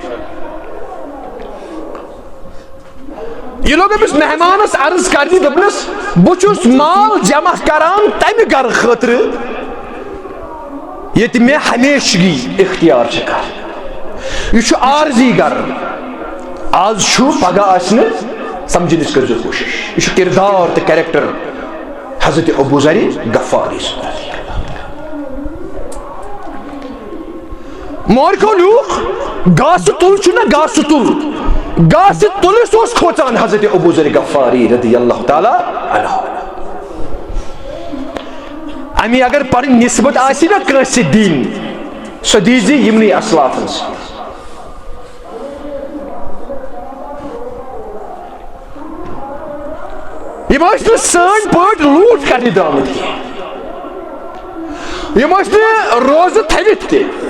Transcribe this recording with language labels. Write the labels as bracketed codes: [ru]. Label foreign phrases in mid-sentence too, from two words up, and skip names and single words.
[ks] یہ لوگ أمِس مہمانس عرض کرنہِ دوٚپنس بہٕ چھُس مال جمع کران تمہِ گرٕ خٲطرٕ ییٚتہِ مےٚ ہمیشگی اختیار چھِ کران یہِ چھُ عارضی گرٕ آز چھُ پگاہ آسہِ نہٕ سمجھنٕچ کٔرزیٚو کوٗشش یہِ چھُ کردار تہٕ کیریکٹر حضرت ابو ذر غفاری مورکھو لوٗکھ گاسہٕ تُل چھُنہ گاسہٕ تُل گاسہٕ تُلس اوس کھوژان حضرت ابو ذر غفاری [ar] رضی اللہ تعالیٰ عنہ [ks] امی اگر پنٕنۍ نسبت آسہِ نہ کٲنٛسہِ دِنۍ سۄ دیٖزِ یِمنٕے اسلافن سۭتۍ یِم ٲسۍ نہٕ سٲنۍ پٲٹھۍ لوٗٹھ کرنہِ درٛامٕتۍ کینٛہہ یِم ٲسۍ نہٕ روزٕ تھٲوِتھ تہِ